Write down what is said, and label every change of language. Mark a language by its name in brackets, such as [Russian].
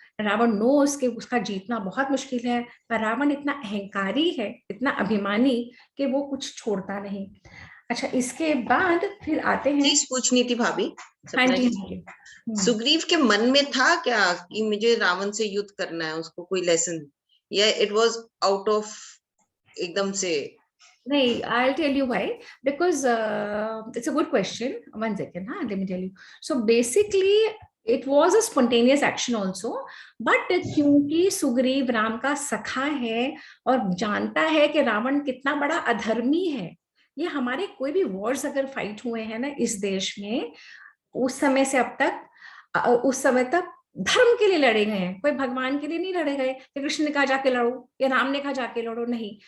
[Hindi] Ravan nose कि उसका जीतना बहुत मुश्किल है, पर रावण इतना अहंकारी है, इतना अभिमानी कि वो कुछ छोड़ता नहीं। अच्छा, इसके बाद फिर आते हैं। चीज पूछनी थी भाभी, हाँ सपना जी, जी। सुग्रीव के मन में था क्या कि मुझे रावण से युद्ध करना है, उसको कोई लेसन, या [English] it was out of [Hindi] एकदम से? नहीं, [English] I'll tell you why. Because it's a good question. One second, huh? Let me tell you. So basically, it was a spontaneous action also. [Hindi] But क्योंकि सुग्रीव राम का सखा है और जानता है कि रावण कितना बड़ा अधर्मी है, ये हमारे कोई भी वॉर्स अगर फाइट हुए हैं ना इस देश में, उस समय से अब तक, उस समय तक धर्म के लिए लड़े गए हैं, कोई भगवान के लिए नहीं लड़े गए कि कृष्ण ने कहा जाके लड़ो या राम ने कहा जाके लड़ो, नहीं।